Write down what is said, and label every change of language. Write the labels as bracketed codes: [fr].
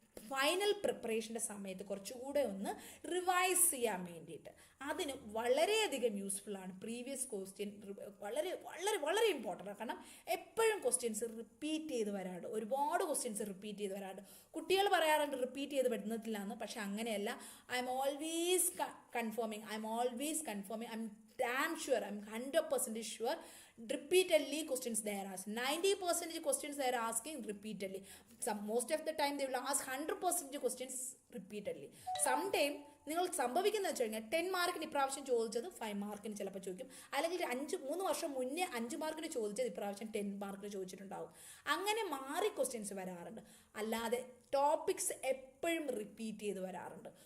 [ml] Final പ്രിപ്പറേഷൻ്റെ സമയത്ത് കുറച്ചുകൂടെ ഒന്ന് റിവൈസ് ചെയ്യാൻ വേണ്ടിയിട്ട്. അതിന് വളരെയധികം യൂസ്ഫുൾ ആണ് പ്രീവിയസ് ക്വസ്റ്റ്യൻ. വളരെ വളരെ വളരെ ഇമ്പോർട്ടൻ്റ് ആണ്. കാരണം എപ്പോഴും ക്വസ്റ്റ്യൻസ് റിപ്പീറ്റ് ചെയ്ത് വരാറുണ്ട്. ഒരുപാട് ക്വസ്റ്റ്യൻസ് റിപ്പീറ്റ് ചെയ്ത് വരാറുണ്ട്. കുട്ടികൾ പറയാറുണ്ട് റിപ്പീറ്റ് ചെയ്ത് വരുന്നില്ല എന്ന്. പക്ഷെ അങ്ങനെയല്ല. [en] I'm always confirming, I'm damn sure, I'm 100% sure repeatedly questions they are asked. 90% questions they are asking repeatedly. Most of the time they will ask 100% questions repeatedly. Sometime [ml] നിങ്ങൾ സംഭവിക്കുന്നത് വെച്ച് കഴിഞ്ഞാൽ 10 മാർക്കിന് ഇപ്രാവശ്യം ചോദിച്ചത് 5 മാർക്കിന് ചിലപ്പോൾ ചോദിക്കും. അല്ലെങ്കിൽ 3 വർഷം മുന്നേ 5 മാർക്കിന് ചോദിച്ചത് ഇപ്രാവശ്യം 10 മാർക്കിന് ചോദിച്ചിട്ടുണ്ടാവും. അങ്ങനെ മാറി ക്വസ്റ്റ്യൻസ് വരാറുണ്ട്. അല്ലാതെ ടോപ്പിക്സ് എപ്പോഴും റിപ്പീറ്റ് ചെയ്ത് വരാറുണ്ട്.